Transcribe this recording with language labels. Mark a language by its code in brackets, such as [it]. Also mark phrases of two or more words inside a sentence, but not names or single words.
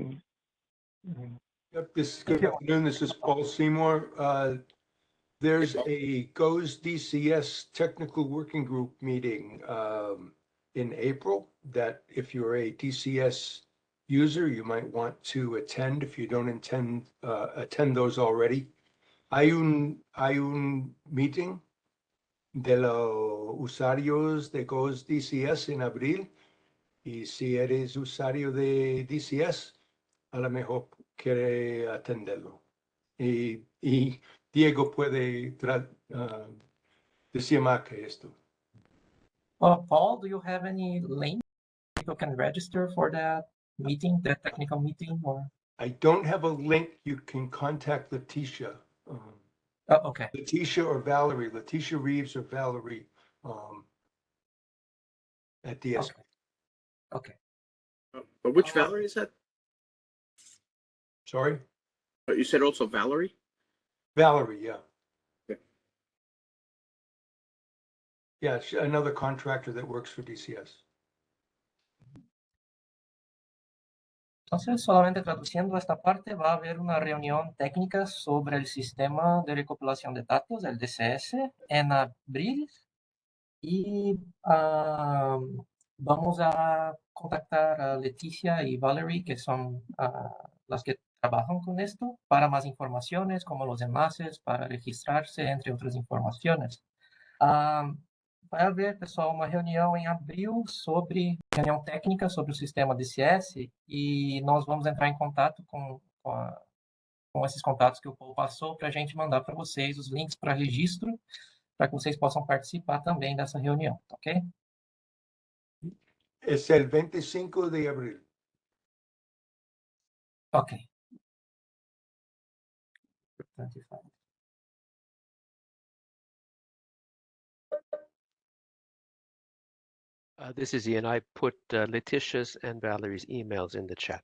[en] Yep, good afternoon. This is Paul Seymour. There's a GOES DCS Technical Working Group meeting in April that if you're a DCS user, you might want to attend if you don't attend those already. [es] Hay un meeting de los usuarios de GOES DCS en abril, y si eres usuario de DCS, a lo mejor quiere atenderlo. Y Diego puede decir más que esto. [en] Paul, do you have any link people can register for that meeting, that technical meeting? Or I don't have a link. You can contact Letitia. okay. Letitia or Valerie. Letitia Reeves or Valerie at DSK. Okay. But which Valerie is that? Sorry? You said also Valerie? Valerie, yeah. Okay. Yeah, another contractor that works for DCS. [es] Entonces, solamente traduciendo esta parte, va a haber una reunión técnica sobre el sistema de recopilación de datos, el DCS, en abril. Y vamos a contactar a Leticia y Valerie, que son las que trabajan con esto, para más informaciones, como los enlaces para registrarse, entre otras informaciones. [pt] Vai haver, pessoal, uma reunião em abril reunião técnica sobre o sistema DCS, e nós vamos entrar em contato com esses contatos que o Paul passou para a gente mandar para vocês os links para registro, para que vocês possam participar também dessa reunião, ok? [es] Es el 25 de abril. Ok. 25. [en] This is Ian. I put Letitia's and Valerie's emails in the chat.